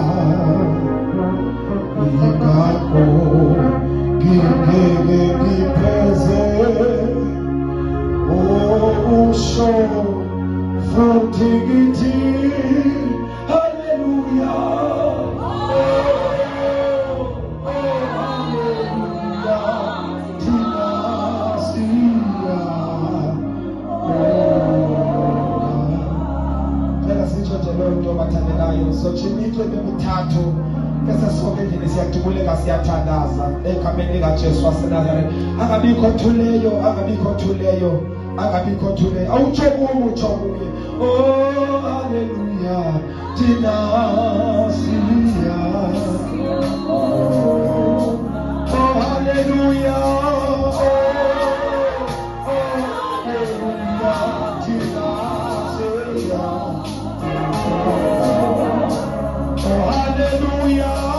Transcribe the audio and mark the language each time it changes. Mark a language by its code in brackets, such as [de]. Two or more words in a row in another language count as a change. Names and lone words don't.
[zu] Ingakho ngingeke ngipheze usho futhi ngithi haleluya, haleluya, thina siyabonga. Sitsho nje leyo nto bathandekayo, sochimitwe bemithathu bese sonke nje siyajubuleka, siyathandaza egameni likaJesu waseNazaretha. Angabikho thuleyo, angabikho thuleyo, angabikho thuleyo. Awutsho kuye, utsho kuye. Oh haleluya, thina siya. Oh haleluya, oh haleluya, thina siya. Oh hallelujah,